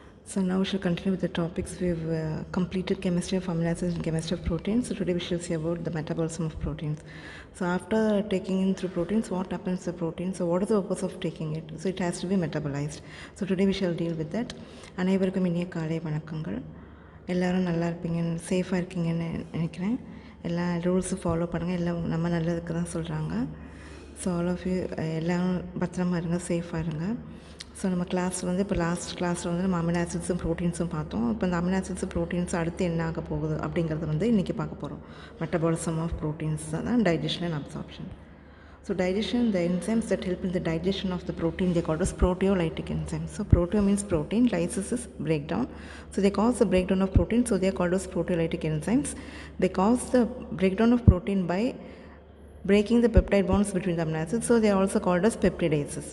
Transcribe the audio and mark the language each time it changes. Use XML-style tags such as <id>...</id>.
<en>So now we shall continue with the topics. We've completed chemistry of amino acids and chemistry of proteins. So today we shall see about the metabolism of proteins. So after taking in through proteins, what happens to protein? So what is the purpose of taking it? So it has to be metabolized. So today we shall deal with that.</en> <ta>அனைவருக்கும் இனிய காலை வணக்கங்கள். எல்லோரும் நல்லா இருப்பீங்க, சேஃபாக இருக்கீங்கன்னு நினைக்கிறேன். எல்லா ரூல்ஸும் ஃபாலோ பண்ணுங்கள். எல்லாம் நம்ம நல்லதுக்கு தான் சொல்கிறாங்க.</ta> <en>so all of you</en> <ta>எல்லோரும் பத்திரமா இருங்க, சேஃபாக இருங்க. ஸோ நம்ம கிளாஸில் வந்து இப்போ லாஸ்ட் கிளாஸில் வந்து நம்ம அமினோ ஆசிட்ஸும் ப்ரோட்டீன்ஸும் பார்த்தோம். இப்போ இந்த அமினோ ஆசிட்ஸும் ப்ரோட்டீன்ஸும் அடுத்து என்ன ஆக போகுது அப்படிங்கிறத வந்து இன்றைக்கி பார்க்க போகிறோம். மெட்டபாலிசம் ஆஃப் ப்ரோட்டீன்ஸ் தான் digestion and absorption.</ta> <en>So digestion, the enzymes that help in the digestion of the protein, they called as proteolytic enzymes. So proteo means protein, lysis is breakdown. So they cause the breakdown of protein, so they are called as proteolytic enzymes. They cause the breakdown of protein by breaking the peptide bonds between the amino acids, so they are also called as peptidases.</en>